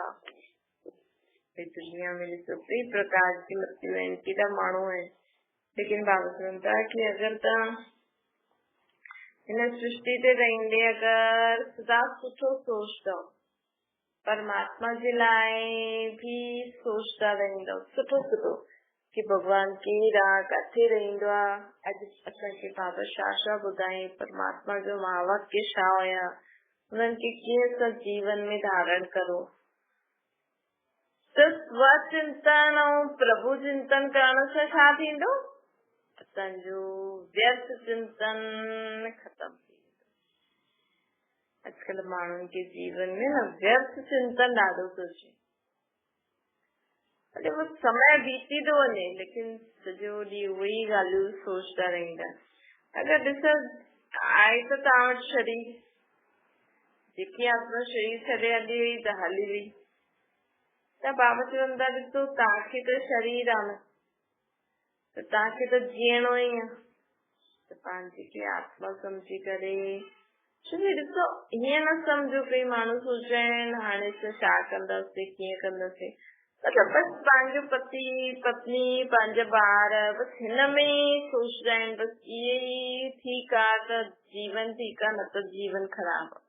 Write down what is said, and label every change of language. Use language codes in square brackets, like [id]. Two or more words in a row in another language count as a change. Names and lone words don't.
[sd] दुनिया में ॾिसो कई प्रकार जी मतियूं आहिनि, केॾा माण्हू आहिनि, लेकिन बाबा चवनि था कि अगरि तव्हां हिन सृष्टि ते रहंदे अगरि सदा सुठो सोचंदव, परमात्मा जे लाइ भी सोचता रहंदव सुठो सुठो कि भगवान केरु आहे, किथे रहंदो आहे। अॼु असांखे बाबा छा ॿुधाए, परमात्मा जो महावाक्य छा हुया, उन्हनि खे कीअं असां जीवन में धारण करो। त स्वचिंतन ऐं प्रभु चिंतन करण सां छा थींदो, असांजो व्यर्थ चिंतन खत्म थी वेंदो। अॼुकल्ह माण्हुनि के जीवन में न व्यर्थ चिंतन ॾाढो थो अचे। अरे वो समय बीती थो वञे, लेकिन सॼो ॾींहुं उहे ई ॻाल्हियूं सोचता रहंदा। अगरि ॾिसो आहे त तव्हां वटि शरीर, जेकी आत्मा शरीर छॾे हली वई त हली वई, त बाबा चवनि था ॾिसो तव्हांखे त शरीर आहे न, त तव्हांखे त जीअणो ई आहे, त पंहिंजी के आत्मा सम्झी करे, छो ॾिसो हीअं न सम्झो कई माण्हू सोचनि हाणे असां छा कंदासीं, कीअं कंदासीं, मतलब बस पंहिंजो पति पत्नी पंहिंजा ॿार बस हिन में ई सोचदा आहिनि, बस इहे ई ठीकु आहे त जीवन ठीकु आहे, न त जीवन ख़राब आहे।